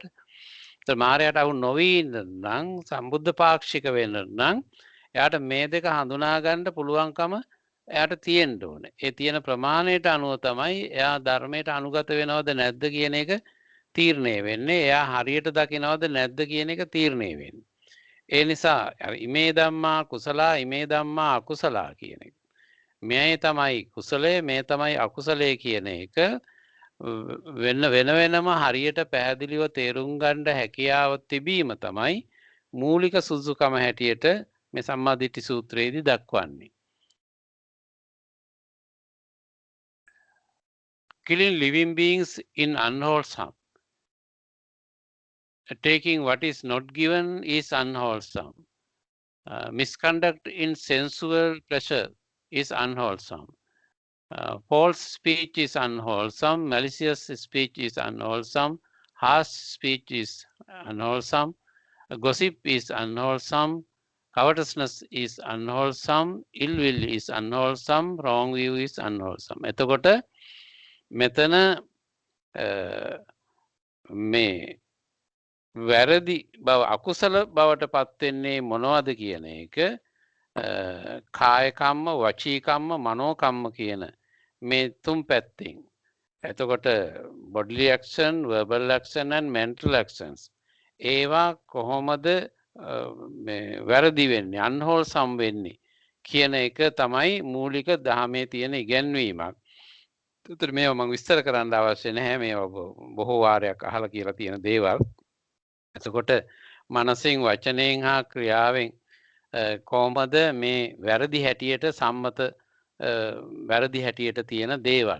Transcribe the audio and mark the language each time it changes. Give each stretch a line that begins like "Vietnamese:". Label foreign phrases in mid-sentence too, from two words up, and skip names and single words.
Sinhala: ඒතර මාරයාට අහු නොවී ඉන්න නම් සම්බුද්ධ පාක්ෂික වෙන්න නම් එයාට මේ දෙක හඳුනා ගන්න පුළුවන්කම එයාට තියෙන්න ඕනේ. ඒ තියෙන ප්‍රමාණයට අනුව තමයි එයා ධර්මයට අනුගත වෙනවද නැද්ද කියන එක තීරණය වෙන්නේ. එයා හරියට දකිනවද නැද්ද කියන එක තීරණය වෙන්නේ. ඒ නිසා
Pali: ඉමේ ධම්මා කුසලා ඉමේ ධම්මා අකුසලා
Sinhala: කියන එක. මේ තමයි කුසලය මේ තමයි අකුසලය කියන එක වෙනම හරියට පැහැදිලිව තේරුම් ගන්න හැකියාව තිබීම තමයි මූලික සුදුසුකම හැටියට මේ සම්මාදිට්ඨි සූත්‍රයේදී දක්වන්නේ.
English: Killing living beings in unwholesome. Taking what is not given is unwholesome. Misconduct in sensual pleasure is unwholesome. False speech is unwholesome. Malicious speech is unwholesome. Harsh speech is unwholesome. Gossip is unwholesome. Covetousness is unwholesome. Ill will is unwholesome. Wrong view is unwholesome.
Sinhala: එතකොට මෙතන මේ වැරදි බව අකුසල බවට පත් වෙන්නේ මොනවද කියන එක
Pali: කාය කම්ම වචී කම්ම මනෝ කම්ම
Sinhala: කියන මේ තුන් පැත්තෙන්. එතකොට
English: bodily action, verbal action and mental actions
Sinhala: ඒවා කොහොමද මේ වැරදි වෙන්නේ unwholesome වෙන්නේ කියන එක තමයි මූලික ධර්මයේ තියෙන ඉගැන්වීමක්. ඒතර මේව මම විස්තර කරන්න අවශ්‍ය නැහැ. මේව බොහෝ වාරයක් අහලා කියලා තියෙන දේවල්. එතකොට මනසෙන් වචනයෙන් හා ක්‍රියාවෙන් කොහොමද මේ වැරදි හැටියට සම්මත වැරදි හැටියට තියෙන දේවල්.